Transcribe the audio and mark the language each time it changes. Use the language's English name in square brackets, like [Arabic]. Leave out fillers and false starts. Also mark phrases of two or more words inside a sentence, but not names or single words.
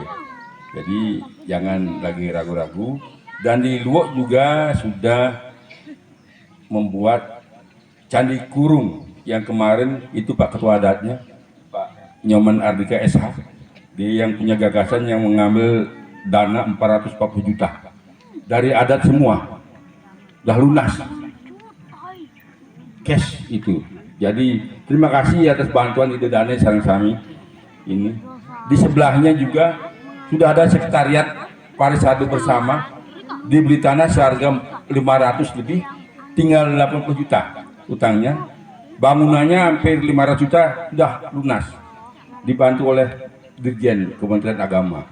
[Indonesian] Jadi jangan lagi ragu-ragu dan di luar juga sudah membuat candi kurung yang kemarin itu Pak Ketua Adatnya Pak Nyoman Ardika SH dia yang punya gagasan yang mengambil dana 440 juta dari adat semua dah lunas cash itu. Jadi terima kasih atas bantuan ide dana [Balinese] sareng sami [Indonesian] ini di sebelahnya juga sudah ada sekretariat Parisadu bersama dibeli tanah seharga 500 lebih tinggal 80 juta utangnya bangunannya hampir 500 juta sudah lunas dibantu oleh Dirjen Kementerian Agama.